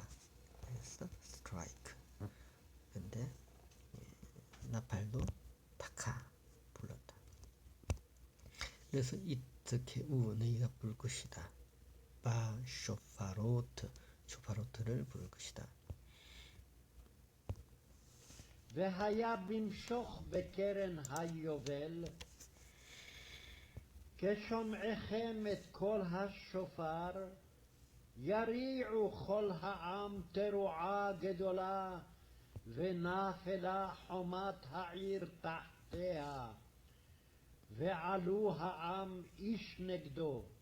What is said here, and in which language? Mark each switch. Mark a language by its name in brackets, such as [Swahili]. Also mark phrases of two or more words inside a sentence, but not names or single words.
[Korean] 그래서 스트라이크. 근데 나팔도 타카 불렀다. 그래서 이트케우 너희가 부를 것이다. [Hebrew] ב שופרות [Korean] 부를 것이다. [Hebrew] והיה במשוך בקרן היובל, כשומעכם את קול השופר, יריעו כל העם תרועה גדולה, ונפלה חומת העיר תחתיה, ועלו העם איש נגדו.